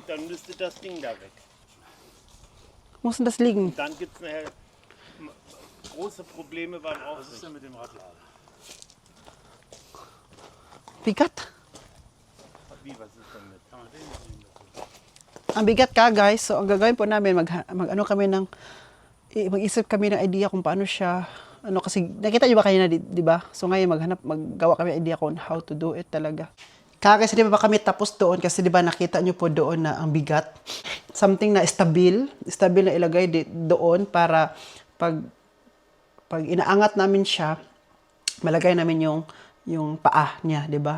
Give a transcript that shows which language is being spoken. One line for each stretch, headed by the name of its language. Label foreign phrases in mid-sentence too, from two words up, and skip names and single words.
German: Dann müsste das Ding da weg. Muss das liegen. Dann gibt es nachher große Probleme beim Was ist Aufsicht. denn mit dem Radlader? Bigat. Wie, was ist denn mit? Kann man den nicht nehmen dazu?
Filipino: Ang bigat ka, guys. So, ang gagawin po namin, mag-isip kami ng idea kung paano siya, kasi nakita nyo ba kayo na, di ba? So ngayon, maggawa kami ng idea kung
English: how to do it
Filipino: talaga. Kasi di ba kami tapos doon, kasi di ba nakita nyo po doon na ang bigat. Something na stabil na ilagay doon para pag inaangat namin siya, malagay namin yung paa niya, 'di ba?